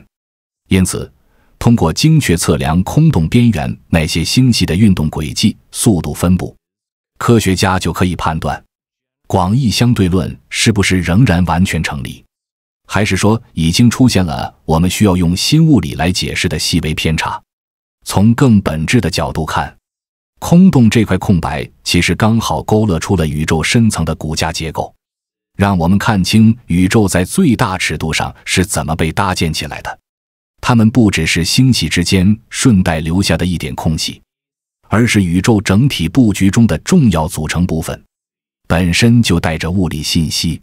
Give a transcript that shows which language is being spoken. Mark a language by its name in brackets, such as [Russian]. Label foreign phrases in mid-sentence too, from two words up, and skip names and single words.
[Chinese] 因此，通過精確測量空洞邊緣那些星系的運動軌跡、速度分布，科學家就可以判斷廣義相對論是不是仍然完全成立，還是說已經出現了我們需要用新物理來解釋的細微偏差。從更本質的角度看，空洞這塊空白其實剛好勾勒出了宇宙深層的骨架結構，讓我们看清宇宙在最大尺度上是怎麼被搭建起來的。它們不只是星系之間順帶留下的一點空隙，而是宇宙整體布局中的重要組成部分，本身就帶着物理信息。